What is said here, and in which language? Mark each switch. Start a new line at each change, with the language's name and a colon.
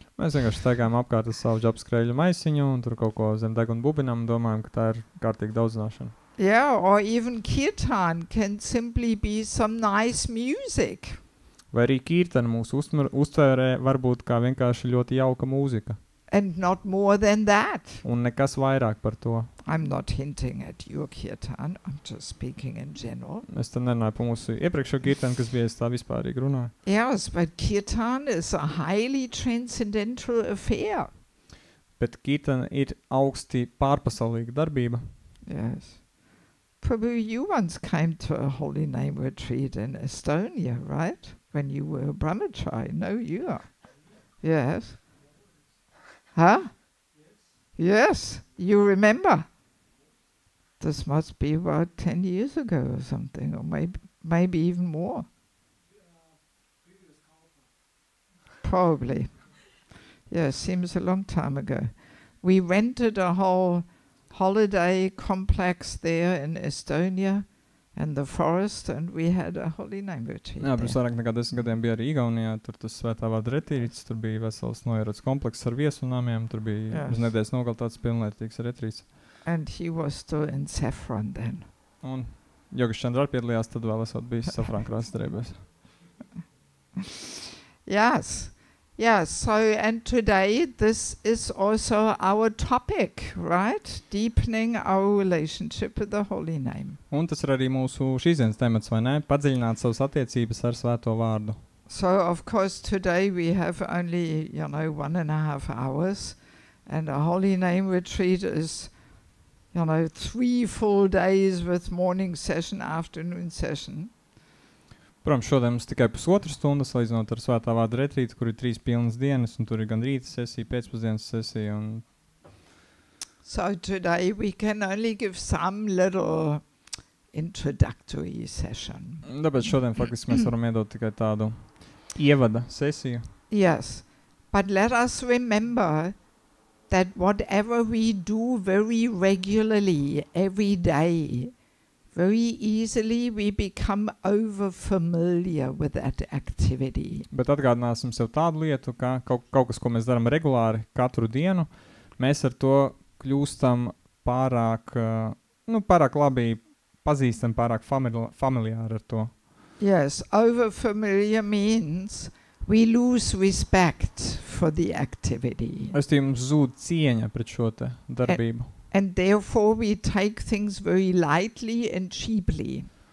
Latvian: Mēs vienkārši staigājam apkārt ar savu džapu skrēļu maisiņu un tur kaut ko zem deguna bubinam un domājam, ka tā ir kārtīga daudzināšana.
English: Yeah, or even kirtan can simply be some nice music.
Latvian: Vai arī kirtana mūsu uztvērē var būt kā vienkārši ļoti jauka mūzika.
English: And not more than that.
Latvian: Un nekas vairāk par to.
English: I'm not hinting at your kirtan, I'm just speaking in general.
Latvian: Es te nerunāju par mūsu iepriekšējo kirtanu, kas bija tā vispārīgi runāja.
English: Yes, but kirtan is a highly transcendental affair.
Latvian: Bet kirtana ir augsti pārpasaulīga darbība.
English: Yes. Prabhu, you once came to a holy name retreat in Estonia, right? When you were a brahmachari. No, you are. Yes. Huh? Yes, you remember. This must be about 10 years ago or something, or maybe even more. Probably. Yeah, seems a long time ago. We rented a whole holiday complex there in Estonia and the forest, and we had a holy name retreat.
Latvian: Jā, pirms
English: there.
Latvian: vairāk nekā 10 gadiem bija arī Igaunijā, tur tas svētā vārda retrīts, tur bija vesels noierots komplekss ar viesunāmiem, tur bija uz nedēļas nogal tāds pilnvērtīgs retrīts.
English: And he was still in saffron then.
Latvian: Un Jogas Chandra piedalījās, tad vēl esot bijis safrānkrāsas drēbēs.
English: Yes. Yes, so and today this is also our topic, right? Deepening our relationship with the holy name.
Latvian: Un tas ir arī mūsu šīsdienas temats, vai ne? Padziļināt savas attiecības ar svēto vārdu.
English: So of course today we have only, 1.5 hours, and a holy name retreat is, 3 full days with morning session, afternoon session.
Latvian: Protams, šodien mums tikai 1,5 stundas, salīdzinot ar svētā vārda retrītu, kur ir 3 pilnas dienas, un tur ir gan rīta sesija, pēcpusdienas sesija. Un
English: So today we can only give some little introductory session.
Latvian: Tāpēc šodien faktiski mēs varam iedot tikai tādu ievada sesiju.
English: Yes, but let us remember that whatever we do very regularly, every day, very easily we become over familiar with that activity.
Latvian: Bet atgādināsim sev tādu lietu, ka kaut kas, ko mēs darām regulāri katru dienu, mēs ar to kļūstam pārāk labi pazīstam, pārāk familiāri ar to.
English: Yes, over familiar means we lose respect for the activity.
Latvian: Mums zūd cieņa pret šo te darbību.
English: And therefore we take things very lightly and cheaply.